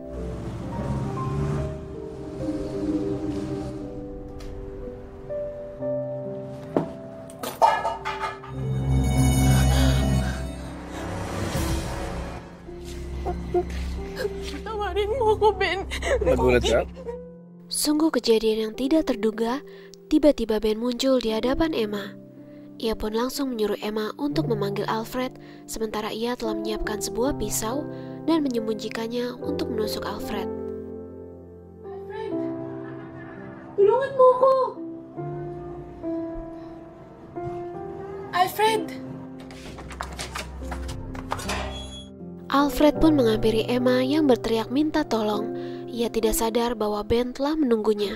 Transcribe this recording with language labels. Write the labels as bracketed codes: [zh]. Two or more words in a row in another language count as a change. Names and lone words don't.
[tl] Tawarin mo ako, Ben. nagulat ka? [id] Sungguh kejadian yang tidak terduga, tiba-tiba Ben muncul di hadapan Emma. Ia pun langsung menyuruh Emma untuk memanggil Alfred, sementara ia telah menyiapkan sebuah pisau dan menyembunyikannya untuk menusuk Alfred. [tl] Alfred! Tulungan mo ko! Alfred! [id] Alfred pun menghampiri Emma yang berteriak minta tolong. Ia tidak sadar bahwa Ben telah menunggunya.